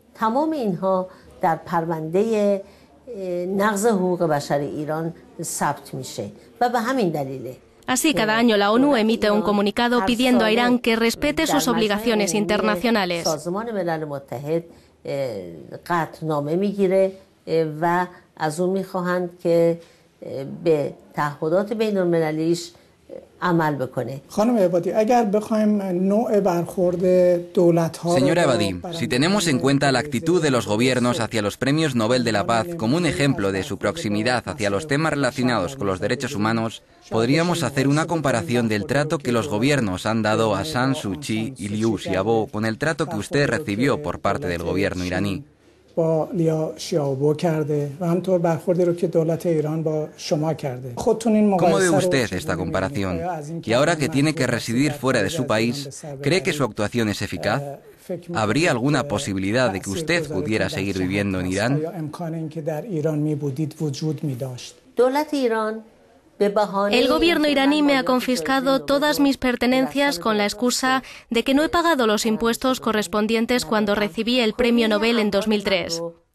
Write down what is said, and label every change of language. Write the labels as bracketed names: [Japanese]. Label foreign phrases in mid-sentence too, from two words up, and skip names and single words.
[Spanish] Así, cada año la ONU emite un comunicado pidiendo a Irán que respete sus obligaciones internacionales. [Persian] قطعنامه میگیره و از اون میخواهند که به تعهدات بین المللیش [Spanish] Señora Ebadi, si tenemos en cuenta la actitud de los gobiernos hacia los premios Nobel de la Paz como un ejemplo de su proximidad hacia los temas relacionados con los derechos humanos, podríamos hacer una comparación del trato que los gobiernos han dado a Aung San Suu Kyi y Liu Xiaobo con el trato que usted recibió por parte del gobierno iraní. [Persian] با لیا شیائوبو کرده و همطور برخوردی رو که دولت ایران با شما کرده. [Spanish] ¿Cómo ve usted esta comparación? Y ahora que tiene que residir fuera de su país, ¿cree que su actuación es eficaz? ¿Habría alguna posibilidad de que usted pudiera seguir viviendo en Irán? El gobierno iraní me ha confiscado todas mis pertenencias con la excusa de que no he pagado los impuestos correspondientes cuando recibí el premio Nobel en 2003.